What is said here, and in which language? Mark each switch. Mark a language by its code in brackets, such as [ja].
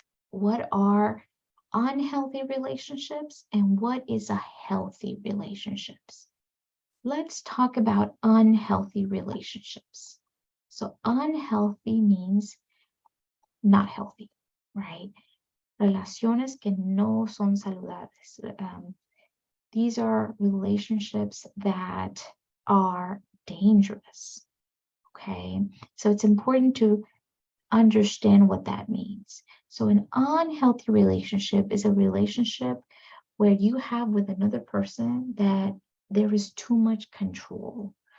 [en] What are unhealthy relationships and what is a healthy relationships? Let's talk about unhealthy relationships. So unhealthy means not healthy, right? [es] Relaciones que no son saludables. [en] These are relationships that are dangerous, okay? So it's important to understand what that means. So an unhealthy relationship is a relationship where you have with another person that there is too much control.